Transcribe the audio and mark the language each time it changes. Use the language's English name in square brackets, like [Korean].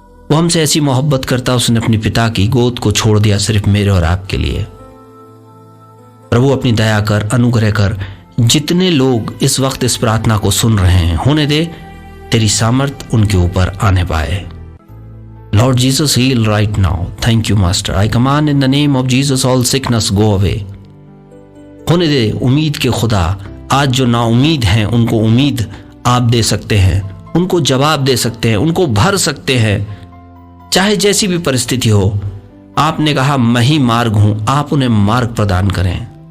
[Hindi] वो हमसे ऐसी मोहब्बत करता, उसने अपने पिता की गोद को छोड़ दिया सिर्फ मेरे और आपके लिए। प्रभु अपनी दया कर, अनुग्रह कर, जितने लोग इस वक्त इस प्रार्थना को सुन रहे हैं, होने दे तेरी सामर्थ उनके ऊपर आने पाए। [English] Lord Jesus, heal right now. Thank you, Master. I command in the name of Jesus all sickness go away. [Hindi] होने दे उम्मीद के खुदा, आज जो नाउमीद हैं उनको उम्मीद आप दे सकते हैं, उनको जवाब दे सकते हैं, उनको भर सकते हैं, चाहे जैसी भी परिस्थिति हो। आपने कहा मैं ही मार्ग हूं, आप उन्हें मार्ग प्रदान करें।